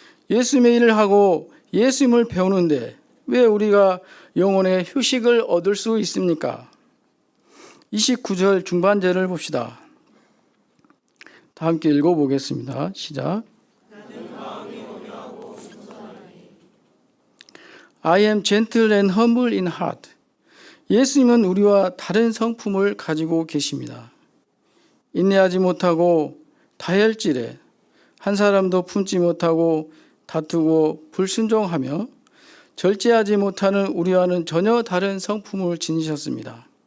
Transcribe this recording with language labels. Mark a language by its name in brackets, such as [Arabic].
[Korean] 예수님의 일을 하고 예수님을 배우는데 왜 우리가 영혼의 휴식을 얻을 수 있습니까? 29절 중반절을 봅시다. 다 함께 읽어보겠습니다. 시작. [English] I am gentle and humble in heart. [Korean] 예수님은 우리와 다른 성품을 가지고 계십니다. 인내하지 못하고 다혈질에 한 사람도 품지 못하고 다투고 불순종하며 절제하지 못하는 우리와는 전혀 다른 성품을 지니셨습니다.